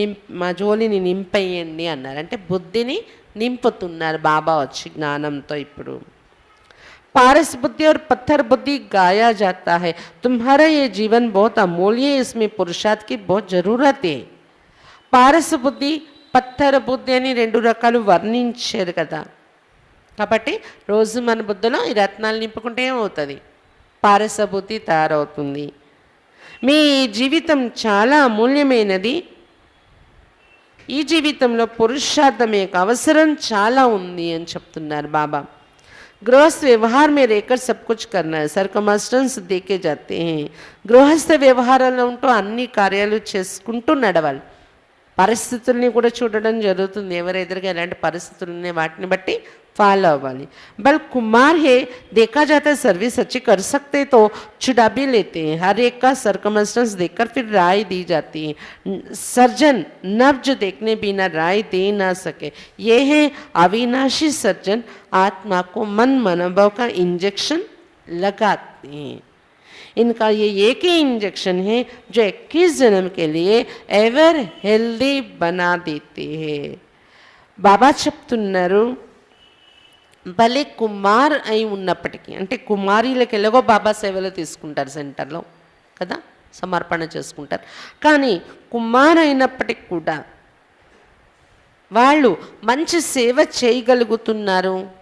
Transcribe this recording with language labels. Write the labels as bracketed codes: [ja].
[te] మా జోలిని నింపేయండి అన్నారు. అంటే బుద్ధిని నింపుతున్నారు బాబా వచ్చి జ్ఞానంతో. [hi] ఇప్పుడు पारस बुद्धि और पत्थर बुद्धि गाया जाता है। तुम्हारा ये जीवन बहुत अमूल्य है, इसमें पुरुषार्थ की बहुत ज़रूरत है। [te] పారస బుద్ధి, పత్తర బుద్ధి అని రెండు రకాలు వర్ణించారు కదా. కాబట్టి రోజు మన బుద్ధిలో ఈ రత్నాలు నింపుకుంటే ఏమవుతుంది? పారస బుద్ధి తయారవుతుంది. మీ జీవితం చాలా అమూల్యమైనది. ఈ జీవితంలో పురుషార్థం యొక్క అవసరం చాలా ఉంది అని చెప్తున్నారు బాబా. [hi] गृहस्थ व्यवहार में रहकर सब कुछ करना है, सर्कमस्टेंस देके जाते हैं. [te] గృహస్థ వ్యవహారాల్లో ఉంటూ అన్ని కార్యాలు చేసుకుంటూ నడవాలి. పరిస్థితుల్ని కూడా చూడడం జరుగుతుంది. ఎవరు ఎదురుగా ఎలాంటి పరిస్థితులు ఉన్నాయి వాటిని బట్టి फॉलो अव्वाली. [hi] बल कुमार है, देखा जाता है सर्विस अच्छी कर सकते तो छुड़ा भी लेते हैं. हर एक का सर्कमस्टेंस देखकर फिर राय दी जाती है. सर्जन नब्ज देखने बिना राय दे ना सके. ये है अविनाशी सर्जन, आत्मा को मन मनोभाव का इंजेक्शन लगाते हैं. इनका ये एक ही इंजेक्शन है जो 21 जन्म के लिए एवर हेल्दी बना देते हैं. [te] बाबा చెప్తున్నారు, భలే కుమార్ అయి ఉన్నప్పటికీ, అంటే కుమారీలకు ఎలాగో బాబా సేవలు తీసుకుంటారు సెంటర్లో కదా, సమర్పణ చేసుకుంటారు. కానీ కుమార్ అయినప్పటికి కూడా వాళ్ళు మంచి సేవ చేయగలుగుతున్నారు.